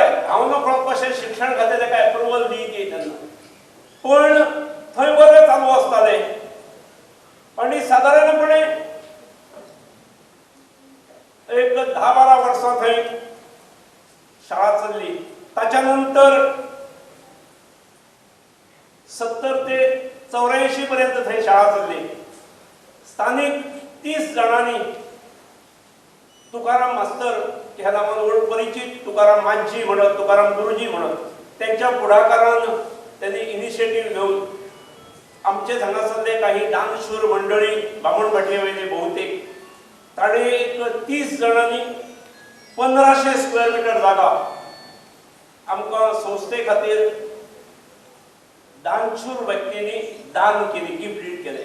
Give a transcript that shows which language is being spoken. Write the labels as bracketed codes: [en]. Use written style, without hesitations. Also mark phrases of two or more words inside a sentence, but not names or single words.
[kok] हांव नकळो कशें शिक्षण खातें ताका एप्रुवल दित तेन्ना, पण थंय वर्ग चालू आसताले आणि साधारणपणे एक 10-12 वर्सां थंय शाळा चल्ली. ताच्या नंतर 70 ते 84 पर्यंत थंय शाळा चल्ली. स्थानिक 30 जणांनी तुकाराम मास्तर ह्या नावान परिचित, तुकाराम मांझी म्हणत, तुकाराम गुरुजी म्हणत, त्यांच्या पुढाकारान त्यांनी इनिशिएटिव्ह घेऊन आमचे हांगासरले काही दानशूर मंडळी, बामण भाटयेवयले बहुतेक, ताणे एक 30 जणांनी 1500 [en] square metre [kok] जागा आमकां संस्थे खातीर दानशूर व्यक्तींनी दान केली, गिफ्ट केले.